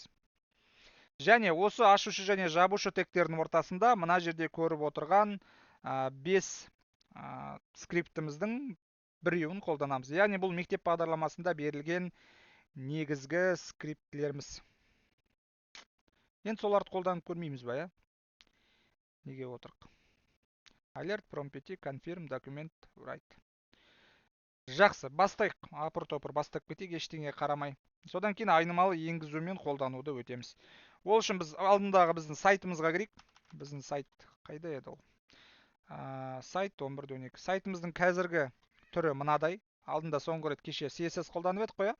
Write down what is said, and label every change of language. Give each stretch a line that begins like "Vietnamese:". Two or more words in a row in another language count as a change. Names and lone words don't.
Kazakh: Және осы ашушы және жабушы тегтердің ортасында мына жерде көріп отырған 5 скриптіміздің біреуін қолданамыз. Яғни бұл мектеп бағдарламасында берілген негізгі скриптілеріміз. Енді соларды қолданып көрмейміз ба, я? Неге отырық?
English: Alert, promptity, confirm, document, write.
Kazakh: Жақсы, бастайық. Апыр-топыр бастап кетейік, ештеңе қарамай. Содан кейін айнымалы енгізу мен қолдануды өтеміз. Ол үшін біз алдындағы біздің сайтымызға кірейік. Біздің сайт қайда еді ол? Сайт 11.12. Сайтымыздың қазіргі түрі мынадай. Алдында соңғы рет кеше CSS қолданып едік қой.